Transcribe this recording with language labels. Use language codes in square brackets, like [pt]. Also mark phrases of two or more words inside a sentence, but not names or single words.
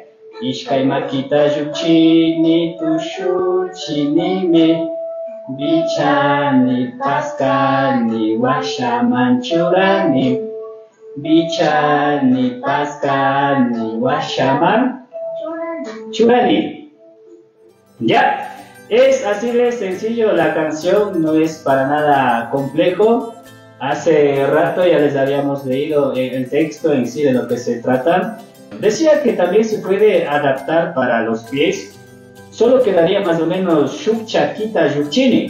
[qu] Ishkai makita yuchini tushu chinimi bichani paskani washaman churani. Bichani paskani washaman churani. [es] Ya, es así de sencillo, la canción no es para nada complejo. Hace rato ya les habíamos leído el texto en sí de lo que se trata. Decía que también se puede adaptar para los pies. Solo quedaría más o menos [qu] Shukchakita Yuchini.